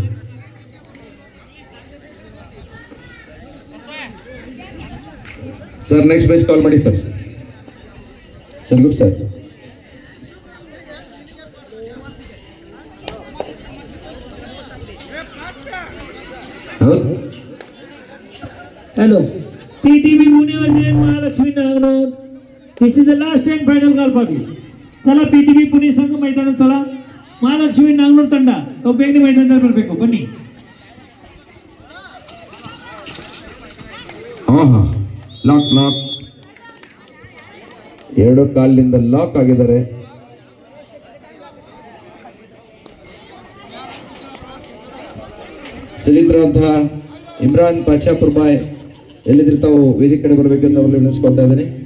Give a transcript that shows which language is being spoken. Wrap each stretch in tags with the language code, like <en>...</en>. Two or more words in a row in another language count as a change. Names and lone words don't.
<kn>ಸರ್</kn> <en>next match</en> <kn>ಕಾಲ್ ಮಾಡಿ ಸರ್.</kn> <en>good sir.</en> <kn>ಹೌದು</kn> <en>Hello. TTB Pune versus Mahalakshmi Naganur. This is the last and final call for you.</en> <mr>चला PTB पुणे संघ मैदानात चला.</mr> <kn>महालक्ष्मी नागनूर ತಂಡ तो ಬೇಗನೆ ಮೈದಾನದಲ್ಲಿ ಬರಬೇಕು. ಬನ್ನಿ. ಲಾಕ್ 2 ಕಾಲಿನಿಂದ ಲಾಕ್ ಆಗಿದ್ದಾರೆ. ಶ್ರೀಯುತರಾದಂತಹ ಇಮ್ರಾನ್ ಪಾಚಾಪುರ್ ಬಾಯ್ ಎಲ್ಲಿದ್ರೆ ತಾವು ವೇದಿಕೆ ಕಡೆ ಬರಬೇಕೆಂದು ಅವರಲ್ಲಿ ವಿನಿಸ್ಕೊಳ್ತಾ ಇದ್ದೇನೆ.</kn>